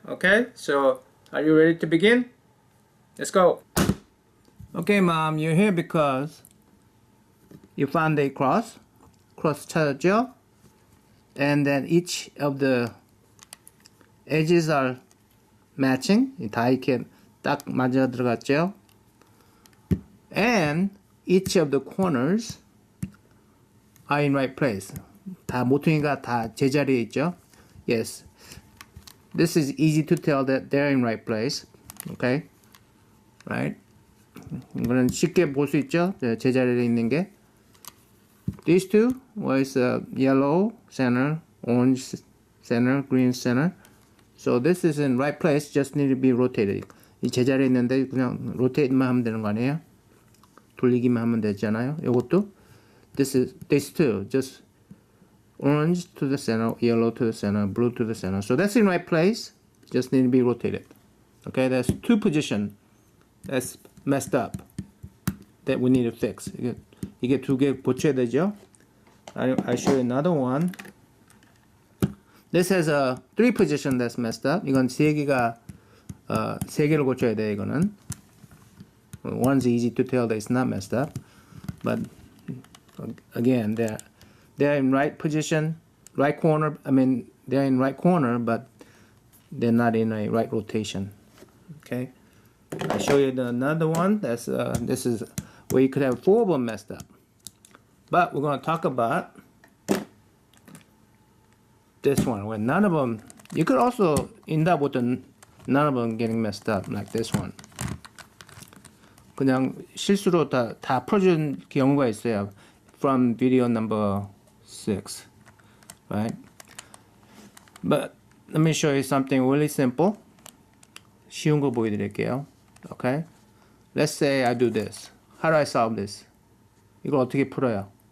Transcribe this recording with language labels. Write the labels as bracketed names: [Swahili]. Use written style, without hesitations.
[English] Okay, so are you ready to begin? Let's go. Okay Mom, you're here because you found a cross [Korean] 찾았죠? [English] And then each of the edges are matching. [Korean] 다 이렇게 딱 맞아 들어갔죠? [English] And each of the corners are in right place. [Korean] 다 모퉁이가 다 제자리에 있죠? [English] Yes. This is easy to tell that they're in right place. Okay? Right? [Korean] 이거는 쉽게 볼 수 있죠? 제자리에 있는 게. [English] These two was yellow center, orange center, green center. So this is in right place, just need to be rotated. [Korean] 이 제자리에 있는데 그냥 rotate만 하면 되는 거 아니에요? 돌리기만 하면 되잖아요. 이것도 [English] this two, just orange to the center, yellow to the center, blue to the center. So that's in right place, just need to be rotated. Okay, that's two positions that's messed up that we need to fix. [Korean] 이게 두 개 고쳐야 되죠. [English] I show you another one. This has a 3 position that's messed up. [Korean] 이건 세 개를 고쳐야 돼. 이거는 [English] one's easy to tell that it's not messed up, but again they're in right position, right corner. I mean they're in right corner, but they're not in a right rotation. Okay, I show you another one. That's this is where you could have 4 of them messed up. But we're going to talk about this one where none of them. You could also end up with none of them getting messed up like this one. [Korean] 그냥 실수로 다 풀어준 경우가 있어요. [English] From video number 6, right? But let me show you something really simple. [Korean] 쉬운 거 보여드릴게요. [English] Okay? Let's say I do this. How do I solve this? [Korean] 이걸 어떻게 풀어요?